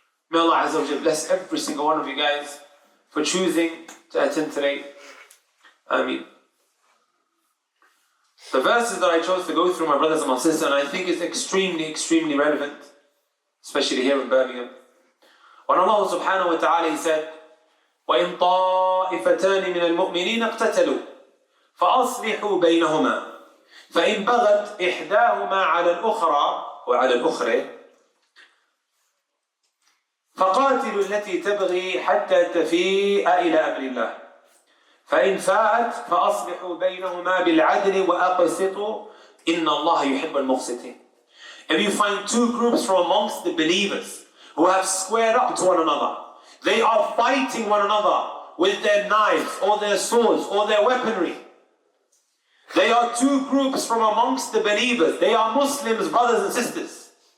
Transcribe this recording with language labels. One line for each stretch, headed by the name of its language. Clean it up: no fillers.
English: May Allah Azza wa Jal bless every single one of you guys for choosing to attend today. Ameen. The verses that I chose to go through, my brothers and my sisters, and I think is extremely, extremely relevant, especially here in Birmingham. When Allah subhanahu wa ta'ala He said,
Arabic: وَإِن طَائِفَتَانِ مِنَ الْمُؤْمِنِينَ اقْتَتَلُوا فأصلحوا بينهما فإن بغت إحداهما على الأخرى وعلى الأخرى فقاتلوا التي تبغي حتى تفيء إلى أمر الله فإن فاءت فأصلحوا بينهما بالعدل وأقسطوا إن الله يحب المقسطين.
English: If you find two groups from amongst the believers who have squared up to one another, they are fighting one another with their knives or their swords or their weaponry. They are two groups from amongst the believers. They are Muslims, brothers and sisters.